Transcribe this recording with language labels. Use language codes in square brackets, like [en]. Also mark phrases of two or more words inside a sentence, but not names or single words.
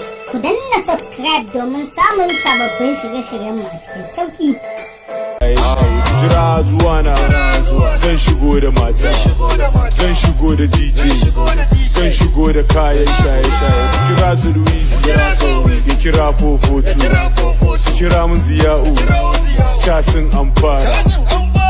[ha] Ku danna subscribe domin samun sababbin shirye-shiryenmu a cikin sauƙi. Jira zuwa na, zan shigo da mata, zan shigo da D J, zan shigo da kayan shaye-shaye. Kira su Louis, ki kira [en] four four two, [ha] su kira mun Ziya'u, ca sun amfana.